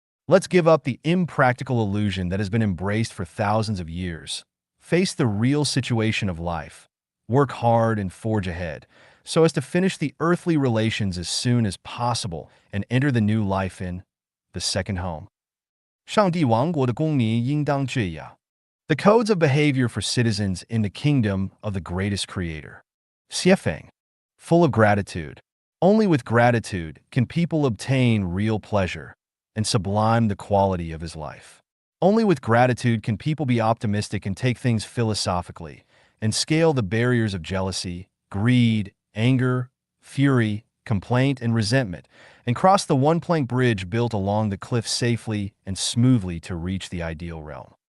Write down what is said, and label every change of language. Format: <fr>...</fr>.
<en>Let's give up the impractical illusion that has been embraced for thousands of years. Face the real situation of life. Work hard and forge ahead, so as to finish the earthly relations as soon as possible and enter the new life in the second home.</en> <zh>上帝王国的公民应当这样.</zh> <en>The codes of behavior for citizens in the kingdom of the greatest creator. Xuefeng. Full of gratitude. Only with gratitude can people obtain real pleasure and sublime the quality of his life. Only with gratitude can people be optimistic and take things philosophically and scale the barriers of jealousy, greed, anger, fury, complaint, and resentment, and cross the one-plank bridge built along the cliff safely and smoothly to reach the ideal realm.</en>